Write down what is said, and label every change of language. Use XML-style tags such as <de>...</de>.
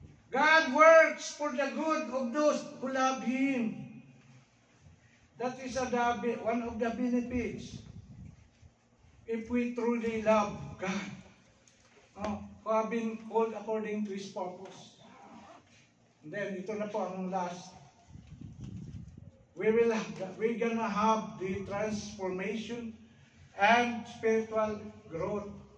<en>God works for the good of those who love Him. That is one of the benefits. If we truly love God, who have been called according to His purpose. And then,</en> <tl>ito na po ang last.</tl> <en>We're gonna have the transformation and spiritual growth.</en>